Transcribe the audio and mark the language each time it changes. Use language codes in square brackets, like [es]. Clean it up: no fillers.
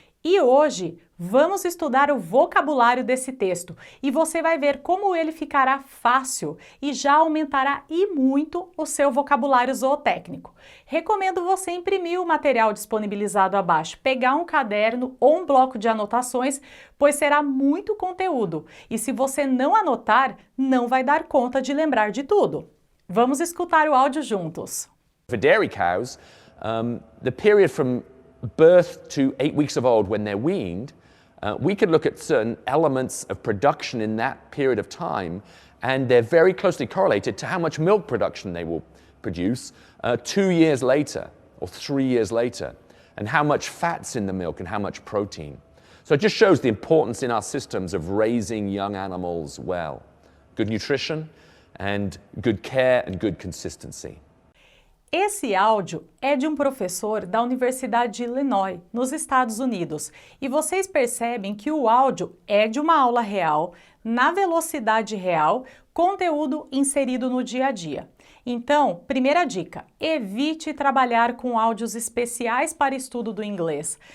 [pt] E hoje vamos estudar o vocabulário desse texto e você vai ver como ele ficará fácil e já aumentará e muito o seu vocabulário zootécnico. Recomendo você imprimir o material disponibilizado abaixo, pegar um caderno ou um bloco de anotações, pois será muito conteúdo e se você não anotar, não vai dar conta de lembrar de tudo. Vamos escutar o áudio juntos. [en] For dairy cows, the period from birth to 8 weeks of old when they're weaned, we could look at certain elements of production in that period of time, and they're very closely correlated to how much milk production they will produce 2 years later or 3 years later, and how much fat's in the milk and how much protein. So it just shows the importance in our systems of raising young animals well. Good nutrition and good care and good consistency. [pt] Esse áudio é de um professor da Universidade de Illinois, nos Estados Unidos, e vocês percebem que o áudio é de uma aula real, na velocidade real, conteúdo inserido no dia a dia. Então, primeira dica, evite trabalhar com áudios especiais para estudo do inglês.